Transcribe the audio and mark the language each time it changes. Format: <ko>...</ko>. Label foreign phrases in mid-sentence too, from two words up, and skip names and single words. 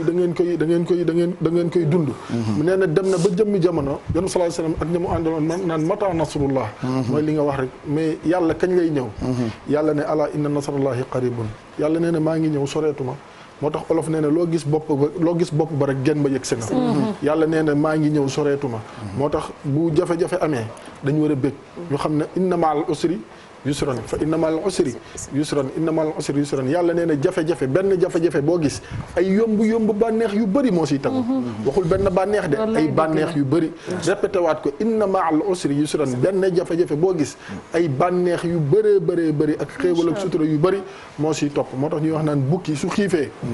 <wo>koy dund mu nee na dem na ba jëmmi jamono yon</wo> <ar>صلى الله عليه وسلم</ar> <wo>ak ñamu àndaloon naan</wo> <ar>متى نصر الله</ar> <wo>mooy li nga wax rek mais yàlla kañ lay ñëw yàlla ne</wo> <ar>ألا إن نصر الله قريب</ar> <wo>yàlla nee na maa ngi ñëw soreetuma moo tax olof nee na loo gis bopp ba rek genn ba yëg si nga yàlla nee na maa ngi ñëw soreetuma moo tax bu jafe-jafe amee dañu war a bég ñu xam ne</wo> <ar>إن مع العسر يسرا فإن مع العسر يسرا إن مع العسر يسرا</ar> <wo>yàlla nee na jafe-jafe benn jafe-jafe boo gis ay yomb bànneex yu bëri moo siy tagu waxul benn bànneex de ay bànneex yu bëri répété waat ko</wo> <ar>إن مع العسر يسرا</ar> <wo>benn jafe-jafe boo gis ay bànneex yu bëree ak xéewal ak sutura yu bëri moo siy topp moo tax ñuy wax naan bukki su xiifee</wo>